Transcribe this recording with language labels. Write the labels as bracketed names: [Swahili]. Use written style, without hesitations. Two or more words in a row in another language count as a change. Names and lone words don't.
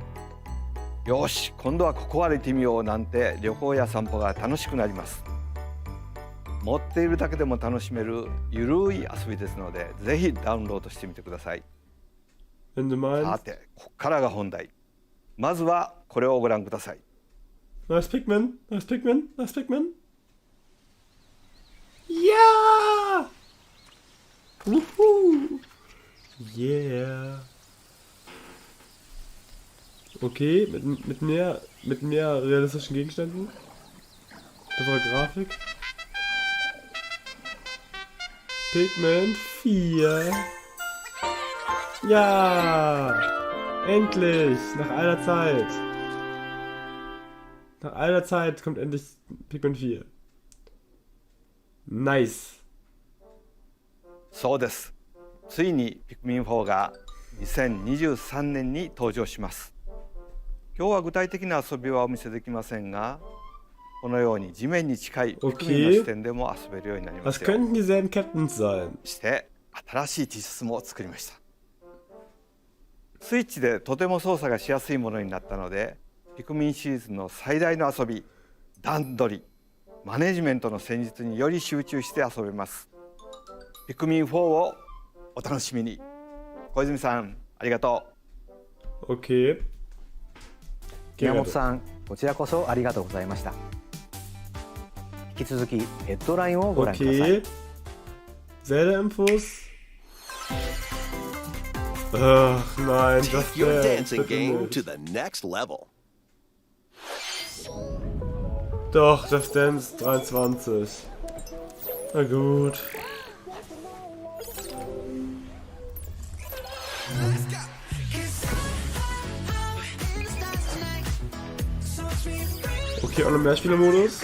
[Japanese] よし、今度はここ歩いてみようなんて旅行や散歩が楽しくなります。持っているだけでも楽しめるゆるい遊びですので、ぜひダウンロードしてみてください。さて、ここからが本題。まずはこれをご覧ください。 [English] Nice Pikmin, nice Pikmin, nice Pikmin. [German] Ja! Wuhu! [English] Yeah. [German] Okay, mit mehr realistischen Gegenständen. Bessere Grafik. Pikmin 4. Ja! Endlich! Nach aller Zeit. Nach aller Zeit kommt endlich Pikmin 4. [English] Nice. [Japanese] そうです。ついにピクミン4が2023年に登場します。今日は具体的な遊びはお見せできませんが、このように地面に近いピクミンの視点でも遊べるようになりますよ。 [German] Was könnten dieselben Captains sein? [Japanese] そして新しい T シャツも作りました。スイッチでとても操作がしやすいものになったので、ピクミンシリーズの最大の遊び、段取り、マネジメントの戦術により集中して遊べます。ピクミン4をお楽しみに。小泉さん、ありがとう。OK。宮本さん、こちらこそありがとうございました。引き続きヘッドラインをご覧ください。 [German] Selbe Infos. Ach nein, das [English] Take your dancing game to the next level. [German] Doch, das Dance 23. Na gut. Okay, auch noch Mehrspielermodus.